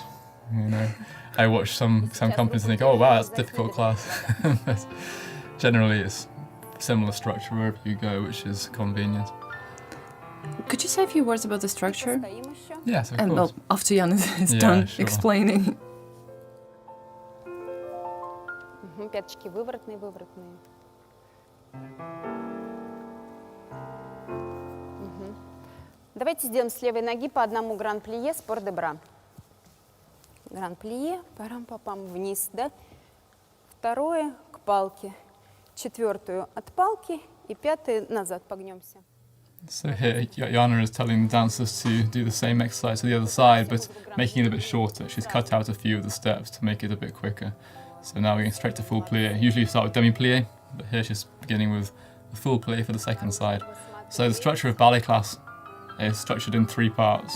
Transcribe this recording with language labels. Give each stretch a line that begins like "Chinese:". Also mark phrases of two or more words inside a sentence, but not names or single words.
English: You know, I watch some companies and think, oh wow, that's a difficult class. But generally, it's similar structure wherever you go, which is convenient. Could you say a few words about the structure? Yes, of course. And well, after Yana is done explaining.
Russian: Пяточки выворотные, выворотные. Давайте сделаем с левой ноги по одному гран-плие с пор-де-бра. Гран-плие, парам-папам, вниз, да? Второе к палке, четвертую от палки и пятое назад погнемся.
English: So here, Yana is telling the dancers to do the same exercise to the other side, but making it a bit shorter. She's cut out a few of the steps to make it a bit quicker. So now we're going straight to full plie. Usually you start with demi-plie, but here she's beginning with the full plie for the second side. So the structure of ballet class is structured in three parts.